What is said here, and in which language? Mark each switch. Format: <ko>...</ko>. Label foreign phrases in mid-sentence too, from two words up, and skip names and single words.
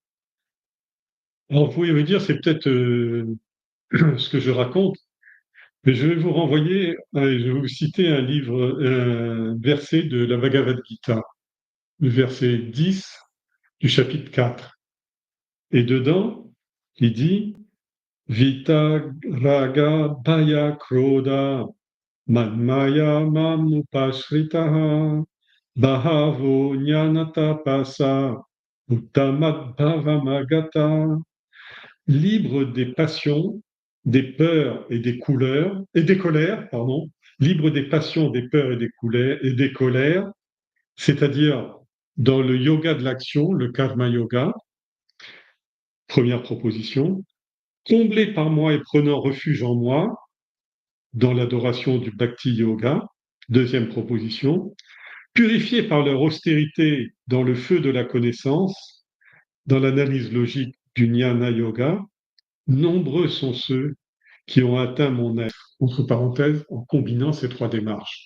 <fr>Alors, vous pouvez me dire, c'est peut-être ce que je raconte, mais je vais vous renvoyer, je vais vous citer un livre, un verset de la Bhagavad Gita, le verset 10 du chapitre 4. Et dedans, il dit</fr> <sa>Vita raga bhaya krodha manmaya mamupashritaha bahavo jnanatapasa uttamat bhavamagata.</sa> <fr>Libre des passions, des peurs et des couleurs, et des colères, pardon, libre des passions, des peurs et des colères, c'est-à-dire dans le yoga de l'action, le</fr> <sa>karma yoga,</sa> <fr>première proposition, comblé par moi et prenant refuge en moi, dans l'adoration du</fr> <sa>bhakti yoga,</sa> <fr>deuxième proposition, purifié par leur austérité dans le feu de la connaissance, dans l'analyse logique du</fr> <sa>jnana yoga,</sa> <fr>nombreux sont ceux qui ont atteint mon être, entre parenthèses, en combinant ces trois démarches.</fr>